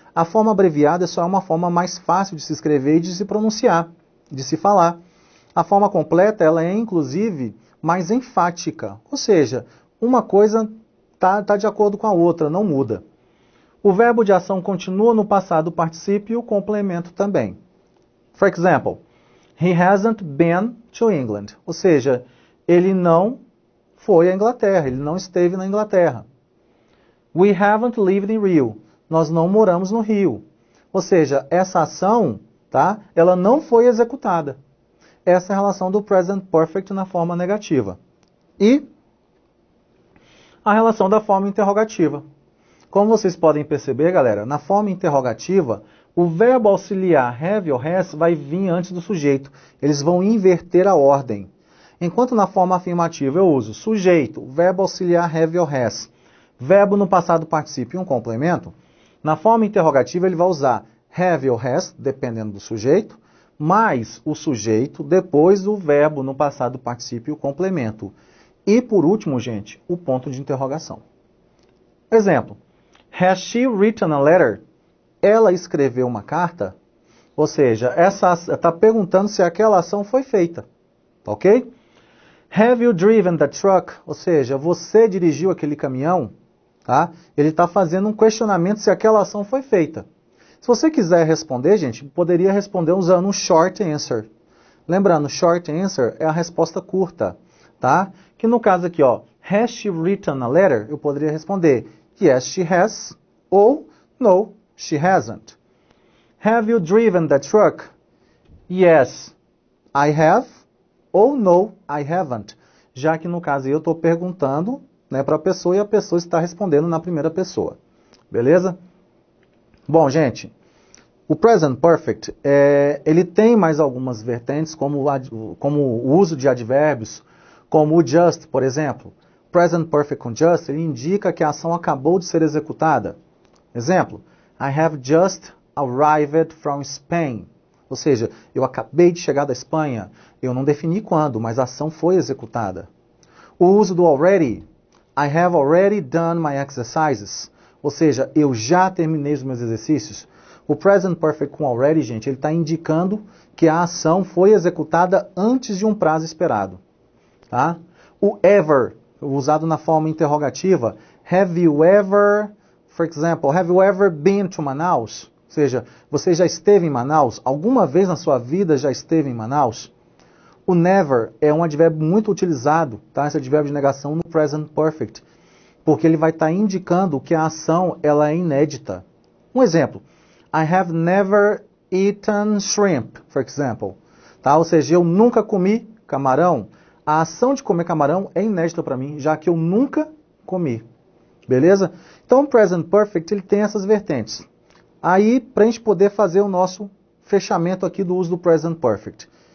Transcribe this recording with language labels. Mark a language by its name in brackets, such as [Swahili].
[Portuguese] A forma abreviada só é uma forma mais fácil de se escrever e de se pronunciar, de se falar. A forma completa, ela é inclusive mais enfática, ou seja, uma coisa tá de acordo com a outra, não muda. O verbo de ação continua no passado particípio e o complemento também. [English] For example, he hasn't been to England. [Portuguese] Ou seja, ele não foi à Inglaterra, ele não esteve na Inglaterra. [English] We haven't lived in Rio. [Portuguese] Nós não moramos no Rio. Ou seja, essa ação, tá, ela não foi executada. Essa é a relação do Present Perfect na forma negativa. E a relação da forma interrogativa. Como vocês podem perceber, galera, na forma interrogativa, o verbo auxiliar have ou has vai vir antes do sujeito. Eles vão inverter a ordem. Enquanto na forma afirmativa eu uso sujeito, verbo auxiliar have ou has, verbo no passado particípio e um complemento, na forma interrogativa ele vai usar have ou has, dependendo do sujeito, mais o sujeito, depois o verbo no passado particípio e o complemento. E, por último, gente, o ponto de interrogação. Exemplo. [English] Has she written a letter? [Portuguese] Ela escreveu uma carta? Ou seja, essa está perguntando se aquela ação foi feita. Ok? [English] Have you driven the truck? [Portuguese] Ou seja, você dirigiu aquele caminhão? Tá? Ele está fazendo um questionamento se aquela ação foi feita. Se você quiser responder, gente, poderia responder usando um short answer. Lembrando, short answer é a resposta curta, tá? Que no caso aqui, ó, [English] has she written a letter? [Portuguese] Eu poderia responder [English] yes, she has, [Portuguese] ou [English] no, she hasn't. Have you driven the truck? Yes, I have, ou no, I haven't. [Portuguese] Já que no caso eu estou perguntando, né, para a pessoa e a pessoa está respondendo na primeira pessoa. Beleza? Bom, gente, o Present Perfect, ele tem mais algumas vertentes, como o uso de advérbios, como o just, por exemplo. Present Perfect com just, ele indica que a ação acabou de ser executada. Exemplo, [English] I have just arrived from Spain. [Portuguese] Ou seja, eu acabei de chegar da Espanha. Eu não defini quando, mas a ação foi executada. O uso do already. [English] I have already done my exercises. [Portuguese] Ou seja, eu já terminei os meus exercícios. O present perfect com already, gente, ele está indicando que a ação foi executada antes de um prazo esperado. Tá? O ever, usado na forma interrogativa. [English] Have you ever, for example, have you ever been to Manaus? [Portuguese] Ou seja, você já esteve em Manaus? Alguma vez na sua vida já esteve em Manaus? O never é um advérbio muito utilizado, tá? Esse advérbio de negação no present perfect, porque ele vai estar indicando que a ação ela é inédita. Um exemplo, [English] I have never eaten shrimp, for example. [Portuguese] Tá? Ou seja, eu nunca comi camarão. A ação de comer camarão é inédita para mim, já que eu nunca comi. Beleza? Então o present perfect ele tem essas vertentes. Aí, para a gente poder fazer o nosso fechamento aqui do uso do present perfect.